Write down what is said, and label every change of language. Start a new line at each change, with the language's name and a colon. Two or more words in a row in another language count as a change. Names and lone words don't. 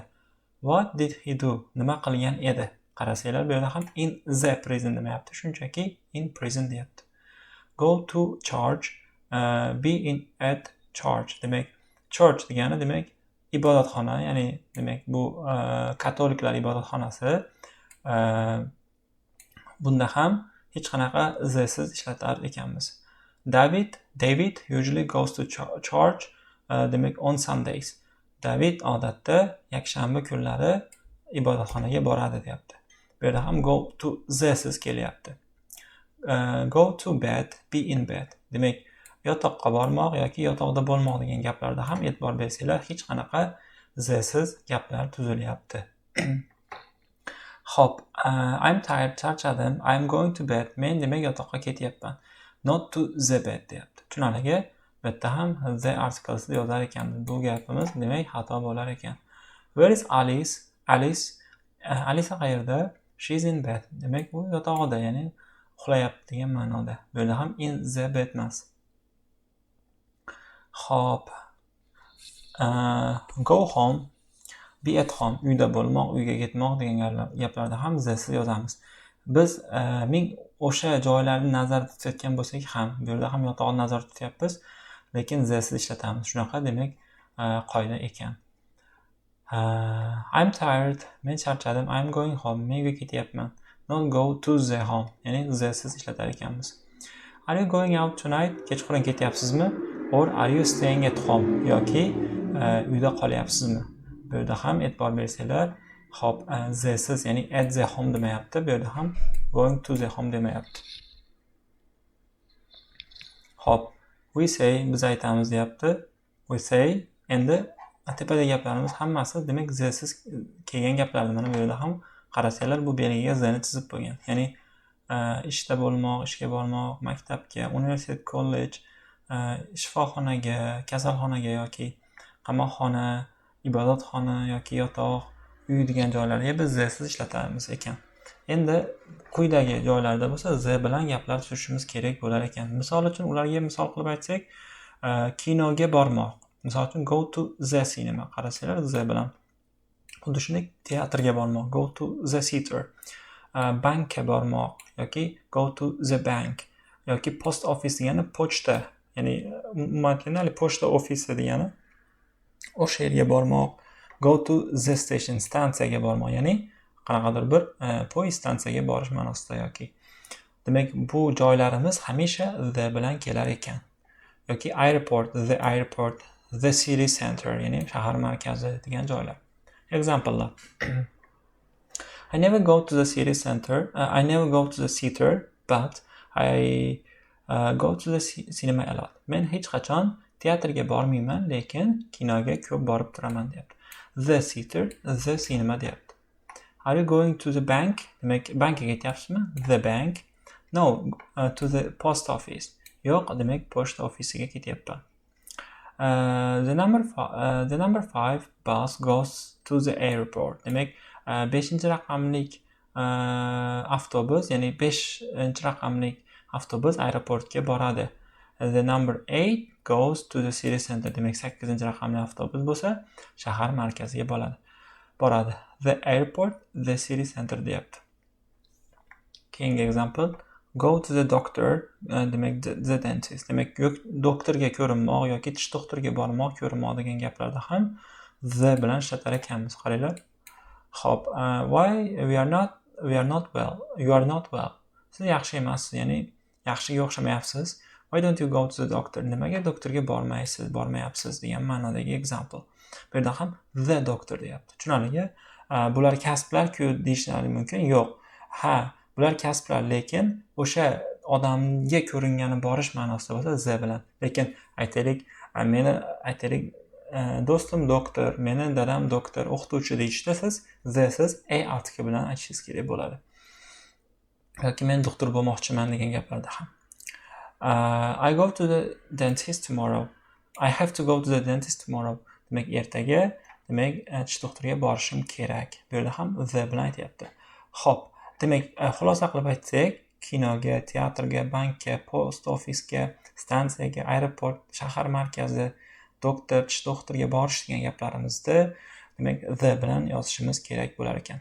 English: What did he do?
Uzbek: Nima qilgan edi? Qarasanglar, bu yerda ham
English: in the prison
Uzbek: demayapti, shunchaki
English: in prison
Uzbek: deyapti.
English: Go to church, be in at church.
Uzbek: Demak, church degani demak ibodatxona, ya'ni demak bu katoliklar ibodatxonasi. Bunda ham hech qanaqa the siz ishlatar ekanmiz.
English: David usually goes to church demak on Sundays.
Uzbek: David odatda yakshanba kunlari ibodatxonaga boradi deyapti. Bu yerda ham
English: go to the
Uzbek: siz kelyapti.
English: Go to bed, be in bed.
Uzbek: Demak, yotoqqa bormoq yoki yotoqda bo'lmoq degan gaplarda ham e'tibor bersanglar, hech qanaqa the siz gaplar tuzilyapti. Hop,
English: I'm tired,
Uzbek: charchadim,
English: I'm going to bed.
Uzbek: Men demak yotoqqa ketyapman.
English: Not to the bed
Uzbek: deyapti. Tushunarligi? Bu yerda ham
English: the article'siz
Uzbek: yozar ekanmiz. Bu gapimiz demak xato bo'lar ekan.
English: Where is Alice? Alice qayerda? She's in bed.
Uzbek: Demak, u yotog'ida, ya'ni uxlayapti degan ma'noda. Bu yerda ham
English: in the bed
Uzbek: emas. Hop.
English: Go home, be at home.
Uzbek: Uyda bo'lmoq, uyga ketmoq degan gaplarda ham the siz yozamiz. Biz ming o'sha joylarni nazarda tutayotgan bo'lsak ham, bu yerda ham yotog'ni nazarda tutyapmiz, lekin the siz ishlatamiz. Shunaqa demak qoida ekan.
English: I'm tired.
Uzbek: Men charchadim.
English: I'm going home.
Uzbek: Men uyga ketyapman.
English: Not go to the home.
Uzbek: Ya'ni the siz ishlatar ekanmiz.
English: Are you going out tonight?
Uzbek: Kechqurun ketyapsizmi?
English: Or are you staying at home?
Uzbek: Yoki uyda qolyapsizmi? Bu yerda ham e'tibor bersanglar, hop, the siz, ya'ni
English: at the home
Uzbek: demayapti. Bu yerda ham
English: going to the home
Uzbek: demayapti. Hop,
English: we say,
Uzbek: biz aytamiz deyapti.
English: We say,
Uzbek: endi tepada gaplarimiz hammasi demak the siz kelgan gaplardir. Mana bu yerda ham qarasanglar bu belgiga zani chizib qo'ygan. Ya'ni ishda bo'lmoq, ishga bormoq, maktabga, universitet, kollej, shifoxonaga, kasalxonaga yoki qamoqxona, ibodatxona yoki yotoq, uy degan joylarga biz the siz ishlatamiz ekan. Endi quyidagi joylarda bo'lsa the bilan gaplar tushirishimiz kerak bo'lar ekan. Misol uchun ularga misol qilib aytsak, kinoga bormoq. Misol uchun
English: go to the cinema.
Uzbek: Qarasanglar the bilan. Xuddi shunday teatrga bormoq,
English: go to the theater.
Uzbek: Bankka bormoq yoki
English: go to the bank
Uzbek: yoki
English: post office
Uzbek: degani pochta, ya'ni umuman pochta ofisi degani o'sha yerga bormoq.
English: Go to the station,
Uzbek: stansiyaga bormoq, ya'ni qanaqadir bir poyezd stansiyaga borish ma'nosida yoki. Demak, bu joylarimiz hamisha the bilan kelar ekan.
English: Yoki airport, the city center,
Uzbek: ya'ni shahar markazi degan joylar. Examplelar.
English: I never go to the city center. I never go to the theater, but I go to the cinema a lot.
Uzbek: Men hech qachon teatrga bormayman, lekin kinoga ko'p borib turaman deyapti.
English: The theater, the cinema deyapti. Are you going to the bank?
Uzbek: Demak, bankga ketyapsizmi?
English: The bank. No, to the post office.
Uzbek: Yo'q, demak, pochta ofisiga ketyapman.
English: The number 5 bus goes to the airport.
Uzbek: Demak, 5-raqamlik avtobus, ya'ni 5-raqamlik avtobus aeroportga boradi.
English: The number 8 goes to the city center.
Uzbek: Demak, 8-raqamli avtobus bo'lsa, shahar markaziga boradi.
English: The airport, the city center
Uzbek: deyapti. Keyingi example,
English: go to the doctor, demak the dentist.
Uzbek: Demak, doktorga ko'rinmoq yoki tish doktoriga bormoq, ko'rinmoq degan gaplarda ham the bilan ishlatar ekanmiz. Qaranglar. Hop,
English: why we are not well. You are not well.
Uzbek: Siz yaxshi emassiz, ya'ni yaxshiga o'xshamayapsiz.
English: Why don't you go to the doctor?
Uzbek: Nimaga doktorga bormayapsiz degan ma'nodagi example. Bu yerda ham
English: the doctor
Uzbek: deyapti. Tushunarlimi? Bular kasblar-ku deyishlari mumkin. Yo'q. Ha, bular kasblar, lekin o'sha odamga ko'ringani borish ma'nosida bo'lsa the bilan. Lekin aytaylik, do'stim doktor, meni dadam doktor, o'qituvchi deyishda siz the siz a artikli bilan aytishingiz kerak bo'ladi. Yoki men doktor bo'lmoqchiman degan gaplarda ham.
English: I go to the dentist tomorrow. I have to go to the dentist tomorrow.
Uzbek: Demak, ertaga, demak, tish doktoriga borishim kerak. Bu yerda ham the bilan aytyapti. Xo'p, demak, xulosa qilib aytsak, kinoga, teatrga, bankka, post ofisga, stansiyaga, aeroport, shahar markazi, doktor, tish doktoriga borish degan gaplarimizni demak the bilan yozishimiz kerak bo'lar ekan.